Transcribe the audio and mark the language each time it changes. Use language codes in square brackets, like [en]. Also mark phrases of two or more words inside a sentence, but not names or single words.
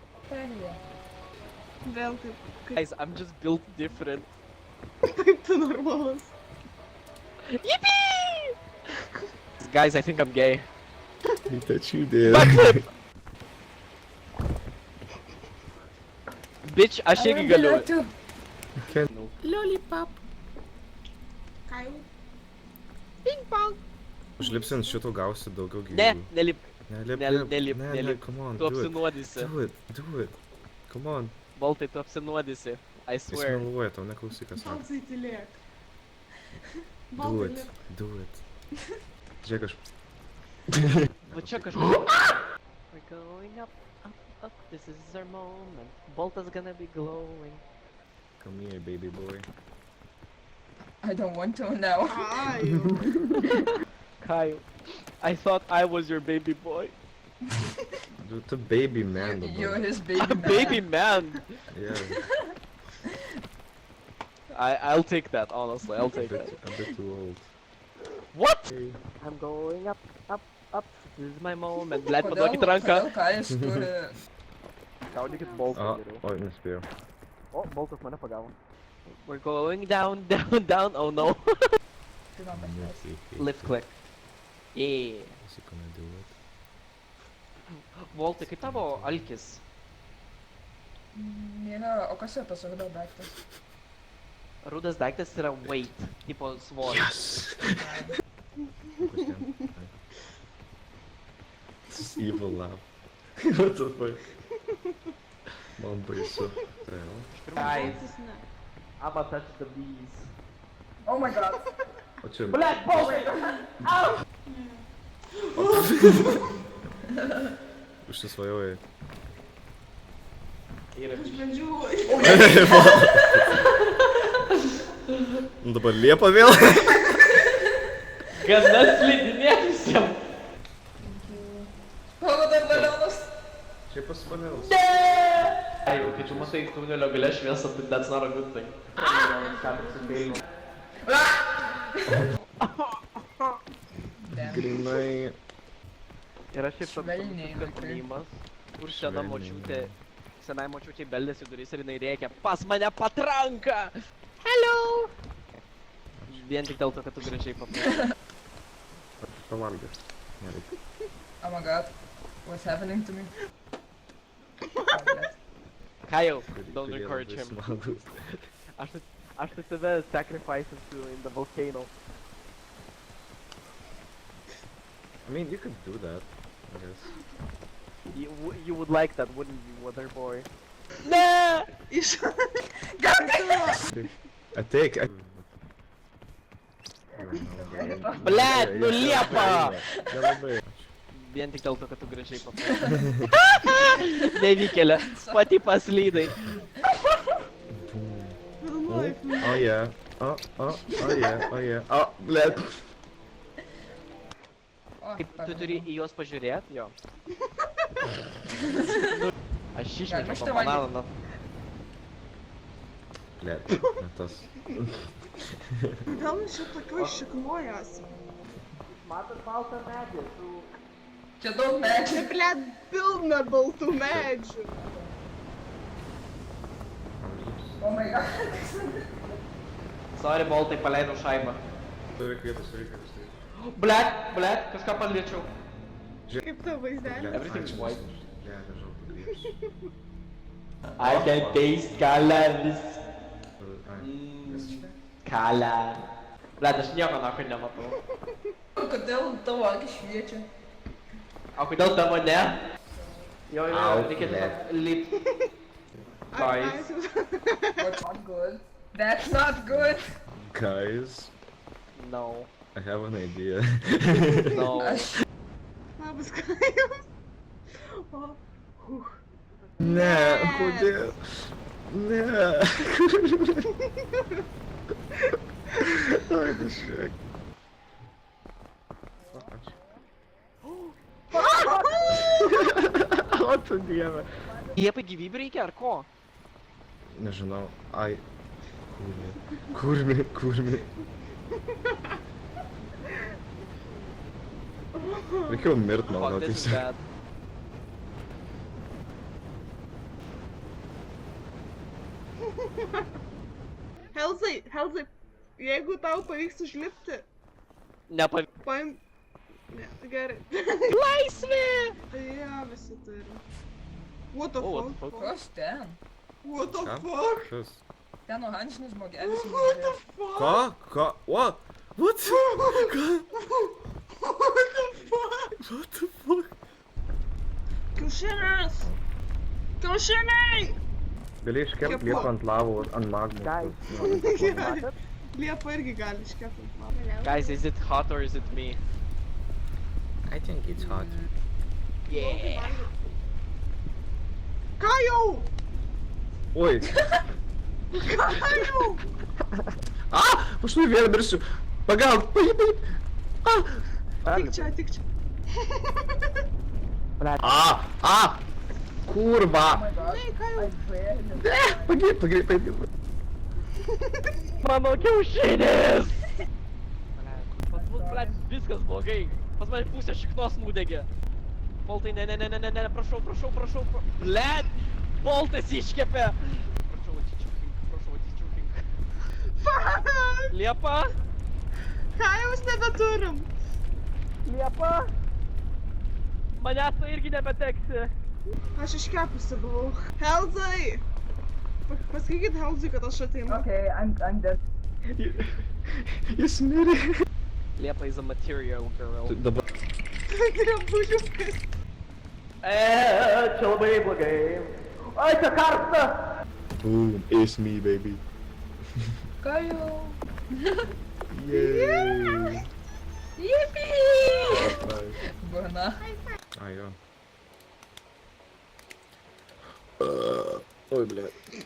[lt] strategija. Vėl taip. [en] Guys, I'm just built different. [lt] Kaip tu normalus. [en] Yippee! Guys, I think I'm gay. Bet you did. Backflip! Bitch, [lt] aš irgi galiu. Lollipop. Ką jau? [en] Ping pong. [lt] Užlipsi ant šito gausi daugiau gyvybių. Ne, nelip. Nelip, nelip, ne, nelip. [en] come on, [lt] Tu [en] do it. [lt] apsinuodysi. [en] Do it. Come on. [lt] Boltai, tu apsinuodysi. I Jis [en] swear. [lt] meluoja, tau neklausyk, kas sako. Balsai tylėk. [en] Do [lt] Balsai [en] it, [lt] lik. [en] do it. [lt] Žiūrėk, aš... Va čia kažkur. [en] We're going up, up, up. This is our moment. Boltas gonna be glowing. Come here, baby boy. I don't want to now. [lt] Ai, jau. [en] Kyle, I thought I was your baby boy. [lt] Du, tu [en] baby man You're [lt] dabar. [en] his baby man. Baby man. Yeah, I'll take that, honestly. I'll take that. a bit too old. What? Hey. I'm going up, up, up. This is my moment. [lt] Blet, Kodėl, paduokit ranką. kodėl Kajus turi... Gaudykit boltą O, geriau. oi, nespėjau. O, boltas mane pagavo. [en] We're going down, down, down. Oh no. Lift click. Yeah. Is he gonna do it? [lt] Voltai, kaip tavo alkis? Nėra, o kas yra tas rudo daiktas? Rudas daiktas yra weight, tipo svoris. Kas ten? [en] This is evil laugh. What the fuck? [lt] Man baisu. Tai jau. [en] Guys, [lt] Balsas ne. [en] I'ma touch the bees. Oh my god. [lt] O čia... Blet, boltai! Užsisvajojai. Yra Aš bandžiau. Nu dabar Liepa vėl. gana slidinėt visiem. O, dar balionas. Čia pasipanėlas. Ai, kai tu matai tunelio gale šviesą, tai [en] that's not a good thing. [lt] Ką tik sufeilinau. Grinai. Yra šiaip toks Švelniai, vaikai. mėjimas, kur sena Švelniai. močiutė, senai močiutė beldėsi duris ir jinai rėkia, pas mane patranka! [en] Hello! [lt] Vien tik dėl to, kad tu gražiai paplėsi. Pavalgęs. Nereikia. [en] Oh my god. What's happening to me? Oh, bless. Kyle, [lt] Kurie [en] don't encourage [lt] labai [en] him. [lt] smagūs. Aš tai tave [en] sacrifices to in the volcano. I mean, you could do that, I guess. You would like that, wouldn't you, water boy? [lt] Ne! Iš... Ateik. Blet, nu Liepa! Nelabai. Vien tik dėl to, kad tu gražiai paplėsi. Nevykėlė, pati paslydai. Filmuoju. [en] Oh yeah. Oh yeah. Oh yeah. Oh, bled. [lt] O, Kaip tu pardon. turi į juos pažiūrėt, jo. Aš Gal išmečiau aš tą tau bananą. Bled. Ne tas. Gal mes čia tokioj šiknoj esam. Matot baltą medį, tu... Čia daug medžių. Čia, blėt, pilna baltų medžių. [en] Oh my god. Sorry, [lt] Boltai, paleidau šaibą. Turi vietos, reikia. Blet, kažką paliečiau. Kaip tavo vaizdelė? [en] Everything's white. [lt] Ne, nežinau, pagrįsiu. [en] I can taste colors. [lt] Ai. [en] Color. [lt] Blet, aš nieko nakai nematau. Kodėl tavo akis šviečia? O kodėl tavo ne? Jo, Au, reikia blet. tiesiog lipt. [en] Guys. That's not good. That's not good. Guys, No, I have an idea. no. [lt] Aš... Labas, Kajus. O, Ne, kodėl? Ne. Ai, kažkiek. O tu dieve. Liepai gyvybė reikia ar ko? Nežinau, ai. Kurmi. Reikėjo mirt, man [en] Fuck, [lt] gal [en] this is [lt] tiesiog. [en] bad. [lt] Helzai, Helzai, jeigu tau pavyks užlipti, Nepavyko. paim... Ne, gerai. Laisvė! Jo, visi turim. [en] What the O, what the fuck? fuck? [lt] Kas ten? [en] What the [lt] Ką? [en] fuck? [lt] Kas? Ten oranžinis žmogelis. [en] What the fuck? [lt] Ką? Ką? [en] What? What? Ką? What the fuck? What the fuck? [lt] Kiaušinis! Kiaušiniai! Gali iškepti Kepu. liepą ant lavos, ant magmos. Gerai. Liepa irgi gali iškepti. [en] Guys, is it hot or is it me? I think it's hot. Yeah. [lt] Ką jau? Oi, Ką jau? Aš nu vėl mirsiu. Pagalb, paip. Tik čia, tik čia. Kurva! [en] Oh my god. [lt] Ei, ką jau? Pagyb. Mano kiaušinis! Pas mus, blet, viskas blogai. Pas mane pusė šiknos nudegė. Boltai, ne, prašau. Blet, boltas iškepė. Prašau, atsičiūkink. [en] Fuck! [lt] Liepa? Ką jau nebeturim? Liepa? Manęs tai irgi nebeteksi. Aš iškepusi buvau. Helzai! Pasakykit Helzai, kad aš ateinu. [en] Okay, I'm dead. [lt] Jis mirė. [en] Liepa is a material girl. [lt] Dabar. Drebužiukas. Čia labai blogai. Ai, čia karsta! [en] Boom, it's me, baby. [lt] Ką jau? [en] Yay. Yippee! Nice. [lt] Burna. Ai jo. Oi, bля.